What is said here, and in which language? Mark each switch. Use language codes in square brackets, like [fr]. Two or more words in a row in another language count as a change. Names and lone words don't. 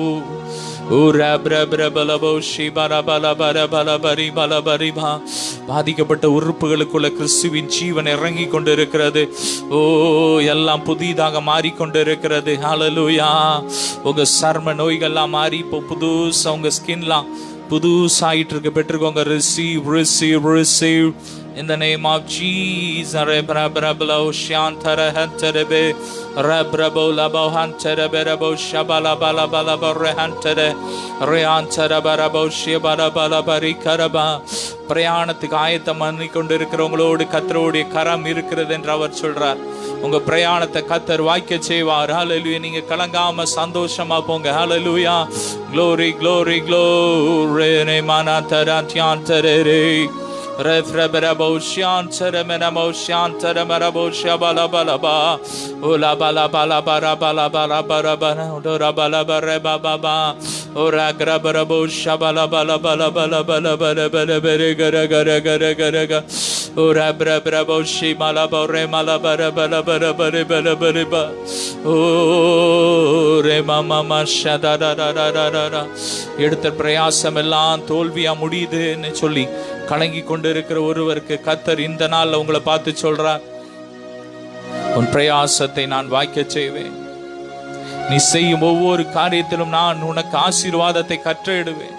[ta] பாதிக்கப்பட்ட உறுப்புகளுக்குள்ள கிறிஸ்துவின் ஜீவன் இறங்கி கொண்டிருக்கிறது ஓ எல்லாம் புதிதாக மாறிக்கொண்டிருக்கிறது ஹல்லேலூயா உங்க சர்ம நோய்கள்லாம் மாறி இப்போ புதுசா உங்க ஸ்கின்லாம் புதுசாயிட்டு இருக்கு பெற்றுக்கோங்க [en] receive receive receive in the name of Jesus rebrablo shantara hanterebe rebrabo labo hanterebe rabo shabala bala bala rehantere reantara barabo shibara bala bari karaba [ta] பிரயாணத்துக்கு ஆயத்தம் பண்ணி கொண்டிருக்கிறவங்களோடு கர்த்தருடைய கரம் இருக்கிறது என்று அவர் சொல்றார் உங்க பிரயாணத்தை கர்த்தர் வாய்க்க செய்வார். ஹல்லேலூயா. நீங்க கலங்காம சந்தோஷமா போங்க. ஹல்லேலூயா. [en] glory glory glory ne manatara tiantere refreberaboshan teremenamoshan teremerabosha bala bala ba ola bala bala bara bala bala bara bara ora bala bara baba ba ora grabarabosha bala bala bala bala bala bala bala bere gara gara gara gara gara ora brabraboshi mala bare mala bara bala bara bare bala bare ba ore mama masha da da da da da [ta] எடுத்த பிரயாசம் எல்லாம் தோல்வியா முடியுதுன்னு சொல்லி கலங்கி கொண்டு இருக்கிற ஒருவருக்கு கர்த்தர் இந்த நாள்ல உங்களை பார்த்து சொல்றார், உன் பிரயாசத்தை நான் வாய்க்க செய்வேன். நீ செய்யும் ஒவ்வொரு காரியத்திலும் நான் உனக்கு ஆசீர்வாதத்தை கட்டளையிடுவேன்.